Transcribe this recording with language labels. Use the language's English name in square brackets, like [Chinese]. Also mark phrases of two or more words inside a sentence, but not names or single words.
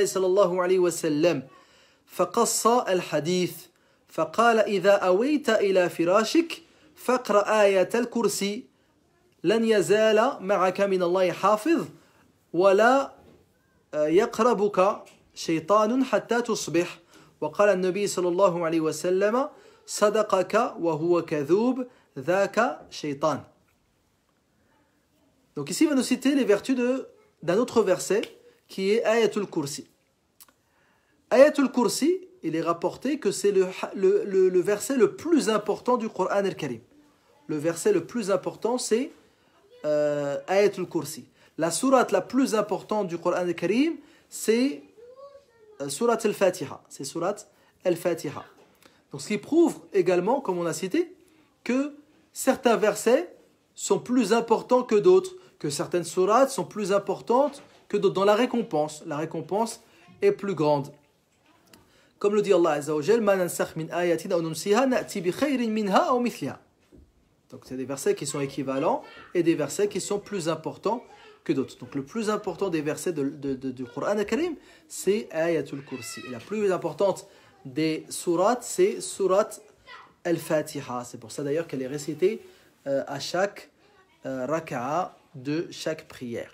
[Arabic] صلى الله عليه وسلم فقص الحديث فقال إذا أويت إلى فراشك فاقرأ آية الكرسي لن يزال معك من الله حافظ ولا يقربك شيطان حتى تصبح وقال النبي صلى الله عليه وسلم صدقك وهو كذوب ذاك شيطان. [French] Donc ici il va nous citer les vertus d'un autre verset qui est Ayatul Kursi. Ayatul Kursi, il est rapporté que c'est le verset le plus important du Coran al-Karim. Le verset le plus important, c'est Ayatul Kursi. La sourate la plus importante du Coran al-Karim, c'est Surat al-Fatiha. C'est Surat al-Fatiha. Donc ce qui prouve également, comme on a cité, que certains versets sont plus importants que d'autres, que certaines sourates sont plus importantes que d'autres dans la récompense. La récompense est plus grande. Comme le dit Allah [Arabic] عز وجل, ما ننسخ من آية أو ننسها نأت بخير منها أو مثلها. [French] Donc c'est des versets qui sont équivalents et des versets qui sont plus importants que d'autres. Donc le plus important des versets du Coran al-Karim, c'est Ayatul Kursi. Et la plus importante des sourates, c'est Surat al-Fatiha. C'est pour ça d'ailleurs qu'elle est récitée à chaque raka'a de chaque prière.